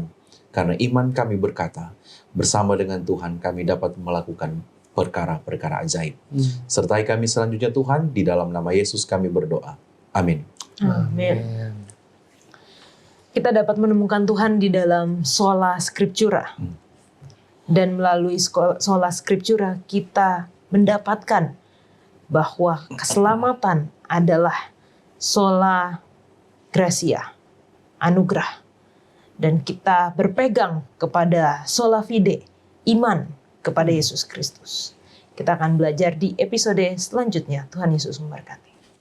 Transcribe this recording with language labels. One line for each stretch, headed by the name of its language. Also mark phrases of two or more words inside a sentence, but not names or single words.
Indonesian: Karena iman kami berkata, bersama dengan Tuhan kami dapat melakukan perkara-perkara ajaib. Sertai kami selanjutnya Tuhan, di dalam nama Yesus kami berdoa. Amin. Amin. Kita dapat menemukan Tuhan di dalam
Latin: sola scriptura.
Indonesian: Dan melalui
Latin: sola scriptura
Indonesian: kita mendapatkan bahwa keselamatan adalah
Latin: sola gratia,
Indonesian: anugerah. Dan kita berpegang kepada
Latin: sola fide,
Indonesian: iman kepada Yesus Kristus. Kita akan belajar di episode selanjutnya. Tuhan Yesus memberkati.